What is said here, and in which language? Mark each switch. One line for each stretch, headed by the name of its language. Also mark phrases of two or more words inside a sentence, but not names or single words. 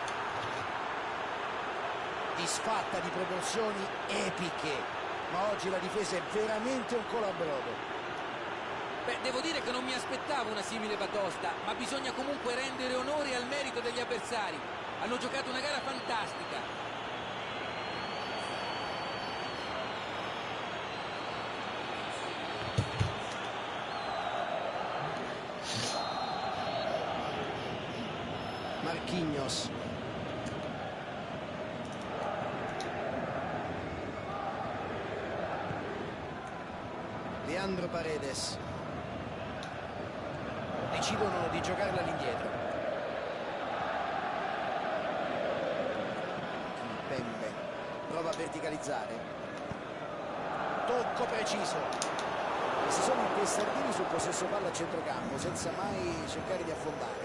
Italian: Disfatta di proporzioni epiche. Ma oggi la difesa è veramente un colabrodo. Beh, devo dire che non mi aspettavo una simile batosta, ma bisogna comunque rendere onore al merito degli avversari. Hanno giocato una gara fantastica. Marquinhos. Leandro Paredes. Decidono di giocarla all'indietro. Pembe prova a verticalizzare. Tocco preciso. E si sono intestardini sul possesso palla a centrocampo senza mai cercare di affondare.